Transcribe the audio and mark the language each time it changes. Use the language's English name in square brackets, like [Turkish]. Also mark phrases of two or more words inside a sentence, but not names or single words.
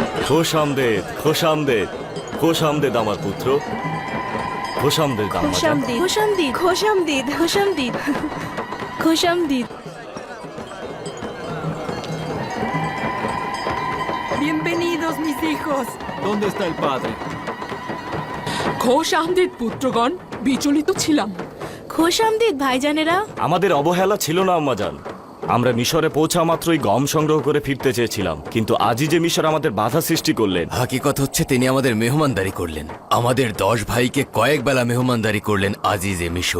[Bangla] খোশামদেদ খোশামদেদ খোশামদেদ আমার পুত্র, খোশামদেদ আম্মাজান। খোশামদিদ খোশামদিদ খোশামদিদ খোশামদিদ খোশামদিদ। [Spanish] Bienvenidos, mis hijos. ¿Dónde está el padre? [Bangla] খোশ আমদের পুত্রগণ, বিচলিত ছিলাম। খোশামদিদ ভাইজানেরা। আমাদের অবহেলা ছিল না আম্মাজান। আমরা মিশরে পৌঁছা মাত্রই গম সংগ্রহ করে ফিরতে চেয়েছিলাম, কিন্তু আজই যে মিশর আমাদের বাধা সৃষ্টি করলেন। হাকিকত হচ্ছে তিনি আমাদের মেহমানদারি করলেন, আমাদের 10 ভাইকে কয়েক বেলা মেহমানদারি করলেন আজিজে মিশর।